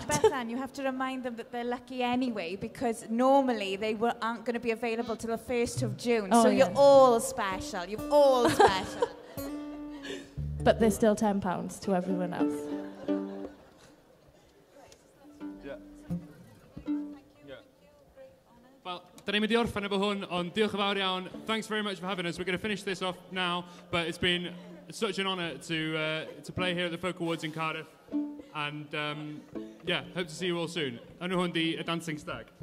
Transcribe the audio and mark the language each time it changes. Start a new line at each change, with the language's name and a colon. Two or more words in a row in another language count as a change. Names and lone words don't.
English: Bethan, you have to remind them that they're lucky anyway, because normally they aren't going to be available till the 1st of June. Oh, so yeah. you're all special. You're all special. But they're still £10 to everyone else. Well,
Welsh: da ni'n mynd i orffen efo hwn, ond diolch yn fawr iawn.
English: Thanks very much for having us. We're going to finish this off now, but it's been such an honour to play here at the Folk Awards in Cardiff. And yeah, hope to see you all soon.
Welsh: Enw hwn di Y
English: Dancing Stag.